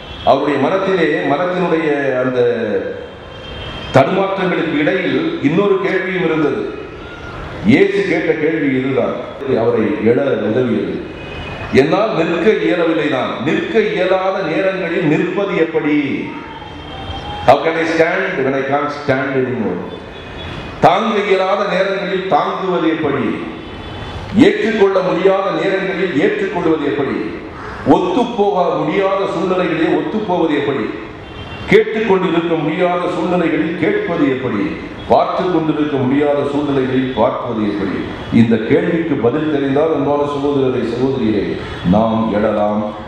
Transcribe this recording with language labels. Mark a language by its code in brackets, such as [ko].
[ta] அவருடைய மனத்தினுடைய அந்த தடுமாற்றங்களுக்கு இடையில் இன்னொரு கேள்வியும் இருந்தது. இயேசு கேட்ட கேள்வி இதுதான், அவரை எழ உதவியது. என்னால் நிற்க இயலவில்லை. நான் நிற்க இயலாத நேரங்களில் நிற்பது எப்படி? [en] How can I stand when I can't stand anymore? [ta] தாங்க இயலாத நேரங்களில் தாங்குவது எப்படி? ஏற்றுக்கொள்ள முடியாத நேரங்களில் ஏற்றுக்கொள்வது எப்படி? ஒத்துப்போக முடியாத சூழ்நிலைகளில் ஒத்துப்போவது எப்படி? கேட்டுக்கொண்டிருக்க முடியாத சூழ்நிலைகளில் கேட்பது எப்படி? பார்த்து கொண்டிருக்க முடியாத சூழ்நிலைகளில் பார்ப்பது எப்படி? இந்த கேள்விக்கு பதில் தெரிந்தால் அன்பான சகோதரரை சகோதரியை நாம் எழலாம்.